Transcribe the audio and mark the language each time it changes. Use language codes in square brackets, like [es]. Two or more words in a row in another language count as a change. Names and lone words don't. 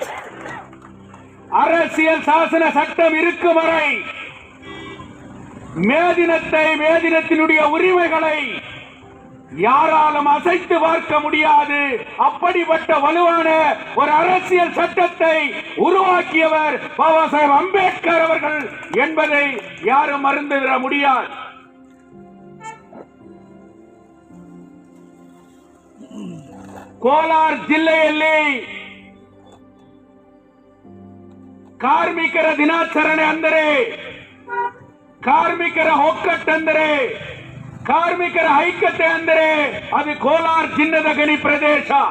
[ta] அரசியல் சாசன சட்டம் இருக்கும் வரை மே தினத்தினுடைய உரிமைகளை யாராலும் அசைத்து பார்க்க முடியாது. அப்படிப்பட்ட வலுவான ஒரு அரசியல் சட்டத்தை உருவாக்கியவர் பாபா சாஹேப் அம்பேத்கர் அவர்கள் என்பதை யாரும் மறந்துவிட முடியாது. [kn] ಕೋಲಾರ ಜಿಲ್ಲೆಯಲ್ಲಿ ಕಾರ್ಮಿಕರ ದಿನಾಚರಣೆ ಅಂದರೆ, ಕಾರ್ಮಿಕರ ಒಕ್ಕಟ್ಟೆಂದರೆ, ಕಾರ್ಮಿಕರ ಐಕ್ಯತೆ ಅಂದರೆ ಅದು ಕೋಲಾರ ಜಿಲ್ಲೆದ ಗಣಿ ಪ್ರದೇಶ.